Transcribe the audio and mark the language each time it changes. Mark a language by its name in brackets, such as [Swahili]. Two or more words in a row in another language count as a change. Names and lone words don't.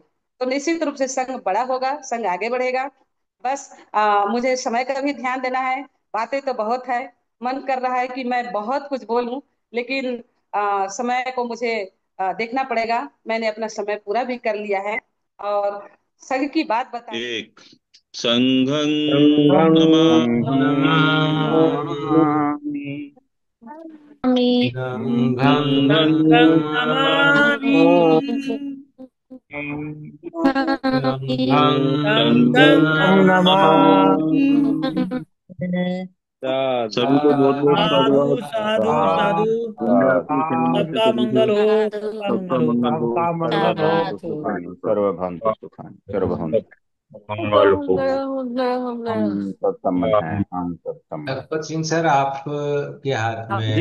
[Hindi] तो निश्चित रूप से संघ बड़ा होगा, संघ आगे बढ़ेगा। बस मुझे समय का भी ध्यान देना है। बातें तो बहुत है, मन कर रहा है कि मैं बहुत कुछ बोलूं, लेकिन समय को मुझे देखना पड़ेगा। मैंने अपना समय पूरा भी कर लिया है, और संघ की बात बतानी। [Pali] एक संघं संघं नमामि। नमामि संघं संघं नमामि संघं संघं नमामि। नमामि। साधु [Hindi] सभी को बहुत बहुत [Pali] साधु साधुवाद। साधु साधु साधु। [Hindi] दुनिया की कल्याण के सबका सभी मंगल को हो, सबका मंगल सबका हो। मंगल हो, सबका मंगल हो। [Sanskrit] सर्वभवन्तु सुखानि, सर्वभवन्तु सुखानि, सर्वभवन्तु। [Hindi] मंगल हो। हम सब सम्मत हैं, हम सब सम्मत। लखपत सिंह सर, आप के हाथ में